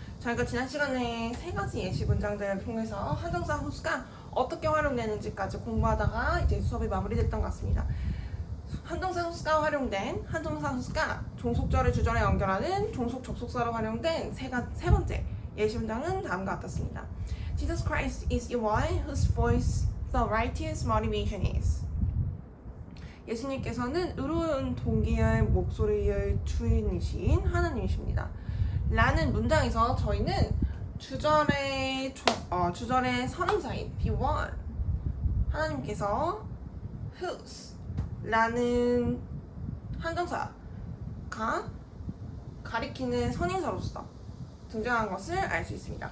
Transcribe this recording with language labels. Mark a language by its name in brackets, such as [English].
[Korean] 저희가 지난 시간에 세 가지 예시 문장들을 통해서 한정사 whose가 어떻게 활용되는지까지 공부하다가 이제 수업이 마무리됐던 것 같습니다. 한정사 whose가 활용된 한정사 whose가 종속절을 주절에 연결하는 종속 접속사로 활용된 세 번째 예시 문장은 다음과 같았습니다. [English] Jesus Christ is the one whose voice the righteous motivation is. [Korean] 예수님께서는 의로운 동기의 목소리의 주인이신 하나님이십니다. 라는 문장에서 저희는 주절의 선행사인 be one, 하나님께서 whose 라는 한정사가 가리키는 선행사로서 등장한 것을 알 수 있습니다.